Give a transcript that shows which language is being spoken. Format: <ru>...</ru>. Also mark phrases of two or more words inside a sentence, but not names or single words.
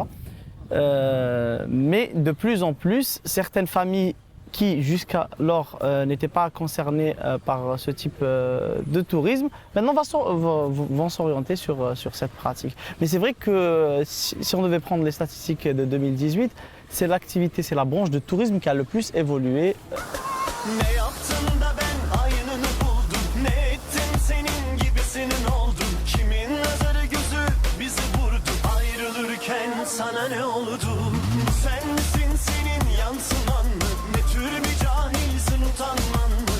<fr>Mais de plus en plus, certaines familles qui jusqu'alors n'étaient pas concernées par ce type de tourisme, maintenant vont s'orienter sur cette pratique. Mais c'est vrai que si on devait prendre les statistiques de 2018, c'est la branche de tourisme qui a le plus évolué.</fr> <tr>Ne yaptın da ben aynını buldum, ne ettim senin gibisinin oldum. Kimin nazarı gözü bizi vurdu, ayrılırken sana ne oldu? Sensin senin yansıman mı, ne tür bir cahilsin utanman mı?</tr>